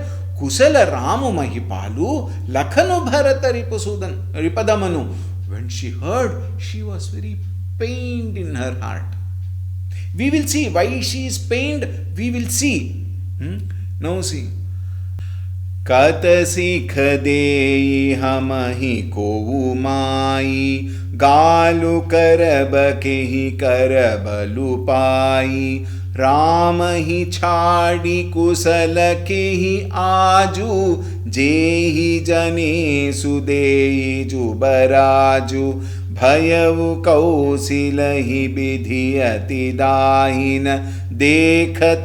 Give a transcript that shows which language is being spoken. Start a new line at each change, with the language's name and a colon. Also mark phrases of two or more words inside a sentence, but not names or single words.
Awadhi: कुसल रामु महिपालु, लखनु भरत रिपुदमनु.
English: When she heard, she was very pained in her heart. We will see why she is pained. We will see. Now see.
Awadhi: कत सिख देइ हमहि कोउ माई, गालु करब केहि कर बलु पाई. राम ही छाड़ी कुशल के ही आजू, जेहि जने सुदेई जुबराजू, भयउ कौशिल ही विधि अति दाहिन, देखत